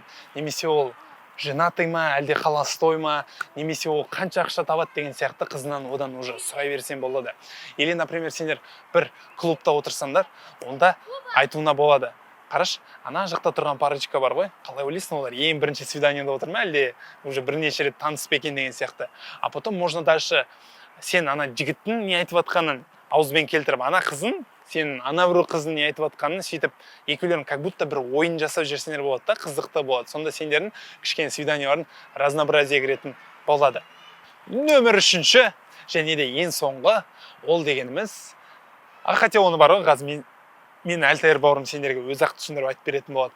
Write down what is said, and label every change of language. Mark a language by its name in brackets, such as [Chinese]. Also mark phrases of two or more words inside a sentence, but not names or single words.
[Kazakh] Немесе ол женатый ма, әлде холостой ма, немесе ол қанша ақша табады деген сияқты қызынан одан уже сұрай берсең болады. [Russian] Или, например, [Kazakh] сендер бір клубта отырсаңдар, онда айтуына болады. Қараш, ана жақта тұрған парочка бар ғой, қалай ойлайсың, олар ең бірінші свиданиеда отыр ма, әлде уже бірнеше рет танысып екен деген сияқты. [Russian] А потом можно дальше [Kazakh] сен ана жігіттің не айтып жатқанын ауызбен келтіріп, ана қызын, сен ана бір қыздың не айтып жатқанын сөйтіп екеулерін [Russian] как будто [Kazakh] бір ойын жасап жүрсеңдер болады да, қызықты болады. Сонда сендердің кішкене свиданияларын разнообразие кіретін болады. Нөмір 3-ші және де ең соңғы ол дегеніміз, хотя оны бар ғой, қазір мен Әлтайыр бауырым сендерге өз-ақ түсіндіріп айтып беретін болады.